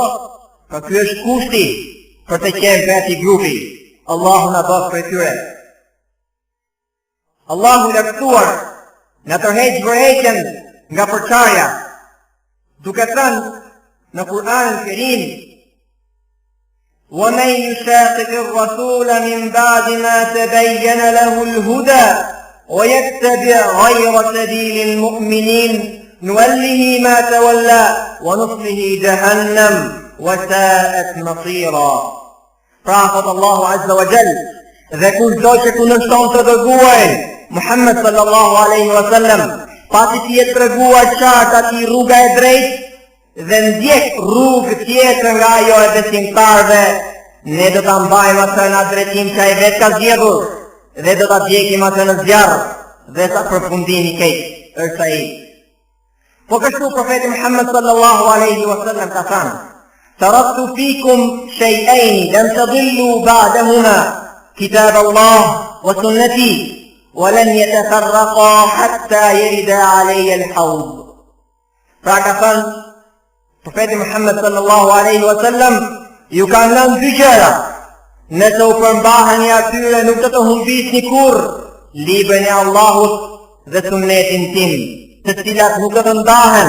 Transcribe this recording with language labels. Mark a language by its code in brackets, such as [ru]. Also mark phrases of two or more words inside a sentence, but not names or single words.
[sq] Ka ky është kushti për të qenë për ati grupi. Allahu na bëf për tyre. Allahu laktuar na tërheq vërejtjen nga përçarja, duke thënë në Kur'anin e Kerim: [ar] وَمَنْ يُشَاقِقِ الرَّسُولَ مِنْ بَعْدِ مَا تَبَيَّنَ لَهُ الْهُدَى وَيَتَّبِعْ غَيْرَ سَبِيلِ الْمُؤْمِنِينَ نُوَلِّهِ مَا تَوَلَّى وَنُصْلِهِ جَهَنَّمَ وَسَاءَتْ مَصِيرًا. [sq] Pra thot Allahu [ar] عز وجل, [sq] dhe kushdo që kundërshton të dërguarin Muhammed [ar] صلى الله عليه وسلم, [sq] pasi që jetë treguar qartë atij rruga e drejtë dhe ndjek rrugë tjetër nga ajo e besimtarëve, ne do ta mbajmë atë në drejtim që ai vetë ka zgjedhur dhe do ta djegim atë në zjarr dhe sa përfundimi keq është ai. Po kështu profeti Muhammed [ar] صلى الله عليه وسلم [sq] ka thënë: [ar] "تركت فيكم شيئين لن تضلوا بعدهما، كتاب الله وسنتي، ولن يتفرقا حتى يردا علي الحوض." [sq] Pra ka thënë profeti Muhammed [ar] صلى الله عليه وسلم: [sq] "Ju kanë lënë dy gjëra, nëse u përmbaheni atyre nuk do të humbisni kurrë librin e Allahut dhe sunnetin tim, të cilat nuk do të ndahen."